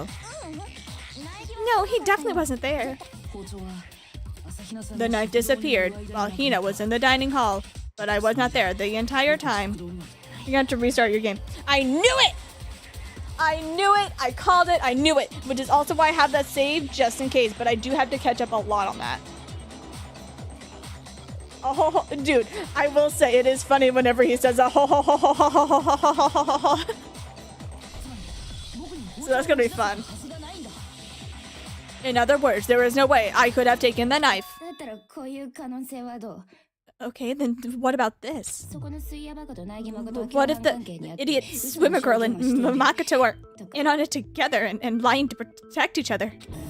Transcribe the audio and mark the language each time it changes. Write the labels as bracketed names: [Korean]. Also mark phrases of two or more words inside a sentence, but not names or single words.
[English] No, he definitely wasn't there. The knife disappeared while Hina was in the dining hall, but I was not there the entire time. You're gonna have to restart your game. I knew it! I knew it! I called it! I knew it! Which is also why I have that saved just in case, but I do have to catch up a lot on that. Oh, dude, I will say it is funny whenever he says a ho ho ho ho ho ho ho ho ho ho ho. So that's gonna be fun. In other words, there is no way I could have taken the knife. Okay, then what about this? What if the idiot swimmer girl and Makoto are in on it together and lying to protect each other?